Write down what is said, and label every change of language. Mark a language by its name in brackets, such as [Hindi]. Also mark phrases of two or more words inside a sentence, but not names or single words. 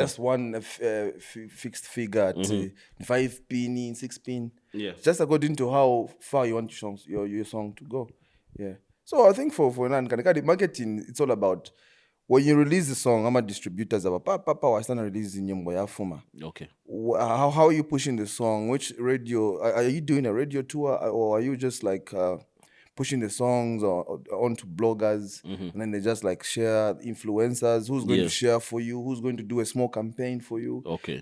[English] It's just one fixed figure at 5 pin, 6 pin. Yeah. Just according to how far you want your song to go. Yeah. So I think for marketing, it's all about when you release the song, I'm a distributors about papa I start releasing [Nyanja] nyimbo ya fuma. [English] Okay. How are you pushing the song? Which radio are you doing a radio tour or are you just like pushing the songs onto bloggers and then they just like share influencers who's going to share for you, who's going to do a small campaign for you? Okay.